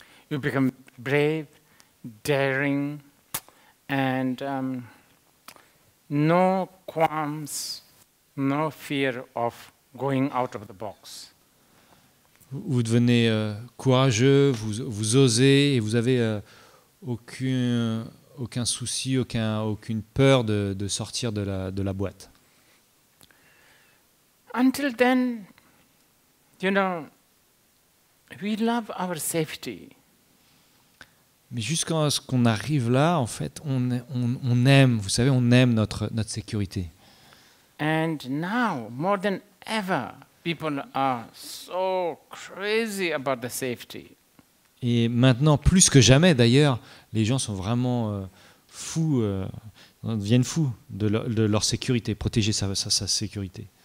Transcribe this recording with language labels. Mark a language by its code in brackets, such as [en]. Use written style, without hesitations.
[en] You become brave, daring, and no qualms, no fear of going out of the box. [fr] Vous devenez courageux, vous osez et vous avez aucun souci, aucune peur de sortir de la boîte. [en] Until then, we love our safety. [fr] Mais jusqu'à ce qu'on arrive là, en fait, on aime, vous savez, on aime notre sécurité. [en] And now, more than ever, people are so crazy about the safety. [fr] Et maintenant, plus que jamais, d'ailleurs, les gens sont vraiment fous, deviennent fous de leur sécurité, protéger sa sécurité.